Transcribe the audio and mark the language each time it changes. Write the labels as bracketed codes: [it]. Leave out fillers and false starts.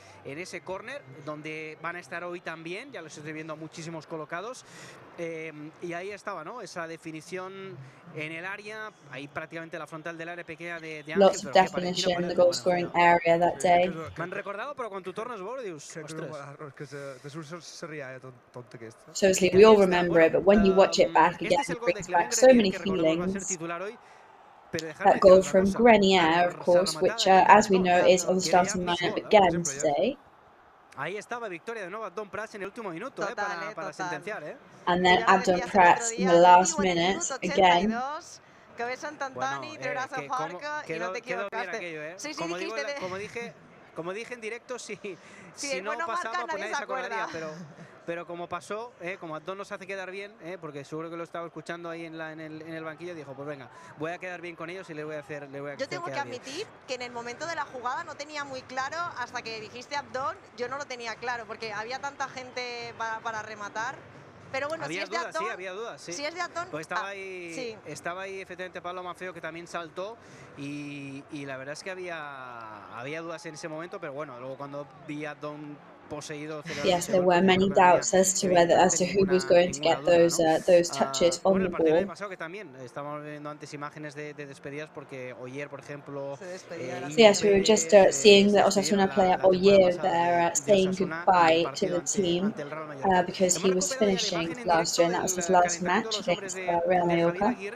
[es] En ese córner, donde van a estar hoy también, ya los estoy viendo muchísimos colocados, y ahí estaba, ¿no? Esa definición en el área, ahí prácticamente la frontal del área pequeña de Ángel. [en] Lots of definition in the goal scoring area that day. [es] Me han recordado, [ca] però quan tu tornes a veure dius, ostres. [en] So obviously we all remember it, but when you watch it back again, it brings back so many feelings. That goal from Grenier, of course, which, as we know, is on the starting lineup again today. [es] Ahí estaba victoria de nuevo Abdón Prats en el último minuto, para sentenciar, [en] And then Abdón Prats in the last minute again. [es] Cabeza Tantani, trebrazo Farca y no te equivocaste. Sí, dijiste como dije en directo, si no pasaba, pues nadie se acordaría, pero como pasó, como Abdón nos hace quedar bien, porque seguro que lo estaba escuchando ahí en el banquillo, dijo, pues venga, voy a quedar bien con ellos y le voy a hacer Yo tengo que admitir que en el momento de la jugada no tenía muy claro, hasta que dijiste Abdón, yo no lo tenía claro, porque había tanta gente para rematar. Pero bueno, si es de Abdón, había dudas, sí. Si es de Abdón, pues estaba ahí efectivamente Pablo Maffeo, que también saltó, y la verdad es que había dudas en ese momento, pero bueno, luego cuando vi a Abdón poseído. [en] Yes, there were many doubts as to who was going to get those touches on the ball. [es] Pasado que también estábamos viendo antes imágenes de despedidas, porque Oyer, por ejemplo, [en] yes, we were just seeing the Osasuna player Oyer there saying goodbye to the team because he was finishing last year, and that was his last match against Real Mallorca.